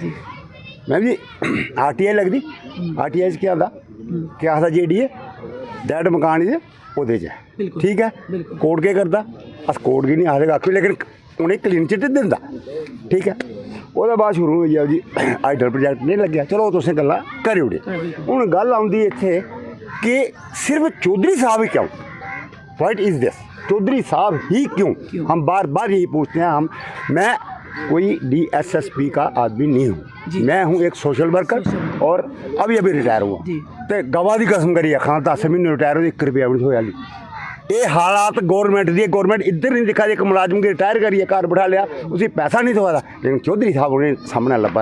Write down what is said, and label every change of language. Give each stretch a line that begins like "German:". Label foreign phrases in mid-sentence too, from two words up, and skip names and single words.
Dogri: मैं जी RTI लगदी, RTI च केह् आंदा, केह् आखदा JDA दैट मकान च ओह्दे च है, ठीक है। कोर्ट केह् करदा, अस कोर्ट गी नहीं आखदे कक्ख बी, लेकिन उ'नें
English: clean chit
Dogri: दिंदा, ठीक है। ओह्दे बाद शुरू होई गेआ जी
English: ideal project
Dogri: नहीं लग्गेआ, चलो तुसें गल्लां करी ओड़ी। हून गल्ल आउंदी इत्थे कि सिर्फ चौधरी साहब ही क्यों,
English: what is this,
Dogri: चौधरी साहब ही क्यों?
Hindi: हम बार बार यही पूछते हैं। मैं कोई DSSP का आदमी नहीं हूँ, मैं हूँ एक
English: social worker,
Hindi: और अभी रिटायर हुआ तो गवाह की कसम करिए खां 10 महीने रिटायर हो, 1 रुपया भी नहीं होया। ये हालात गौरमेंट दी, गौरमेंट इधर नहीं दिखा, एक मुलाजम की रिटायर करिए घर बैठा लिया, उसी पैसा नहीं थोड़ा, लेकिन चौधरी साहब उन्हें सामने लब्भा।